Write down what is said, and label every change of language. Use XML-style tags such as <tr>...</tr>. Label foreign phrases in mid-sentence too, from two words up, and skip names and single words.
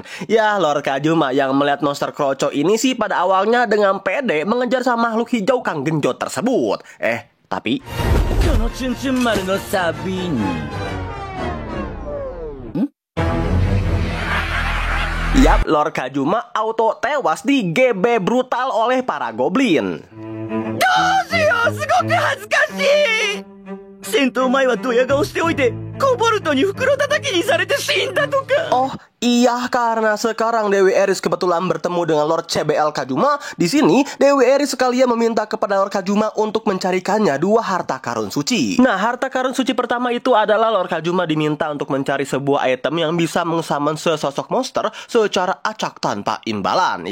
<id>Ya, Lord Kajuma yang melihat monster kroco ini sih pada awalnya dengan pede mengejar sama makhluk hijau Kang Genjot tersebut. Tapi yap, Lord Kajuma auto tewas di GB brutal oleh para goblin.</id> <ja>戦闘前はドヤ顔しておいてコボルトに袋叩きにされて死んだとか。</ja> <id>Oh iya, karena sekarang Dewi Eris kebetulan bertemu dengan Lord CBL Kajuma. Di sini Dewi Eris sekalian meminta kepada Lord Kajuma untuk mencarikannya 2 harta karun suci. Nah, harta karun suci pertama itu adalah Lord Kajuma diminta untuk mencari sebuah item yang bisa mengsummon sesosok monster secara acak tanpa imbalan.</id>